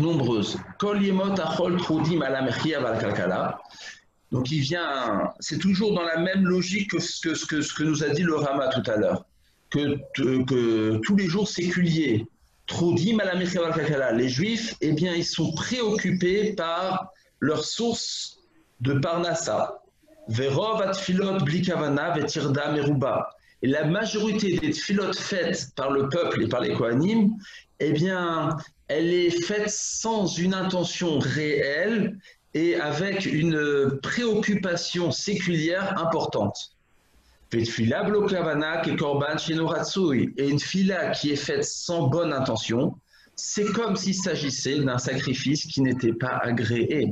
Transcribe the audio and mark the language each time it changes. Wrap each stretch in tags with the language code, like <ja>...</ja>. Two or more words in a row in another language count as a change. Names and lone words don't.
<fr>nombreuses,</fr> <he>כל ימות החול טרודים על המחיה ועל הכלכלה,</he> <fr>donc c'est toujours dans la même logique que ce que nous a dit le Rama tout à l'heure, que tous les jours séculiers,</fr> <he>טרודים על המחיה ועל הכלכלה,</he> <fr>les Juifs, eh bien, ils sont préoccupés par leur source de Parnassa.</fr> <he>ורוב התפילות בלי כוונה וטרדה מרובה.</he> <fr>Et la majorité des tfilot faites par le peuple et par les Kohanim, eh bien, elle est faite sans une intention réelle et avec une préoccupation séculière importante. Et une fila qui est faite sans bonne intention, c'est comme s'il s'agissait d'un sacrifice qui n'était pas agréé.</fr>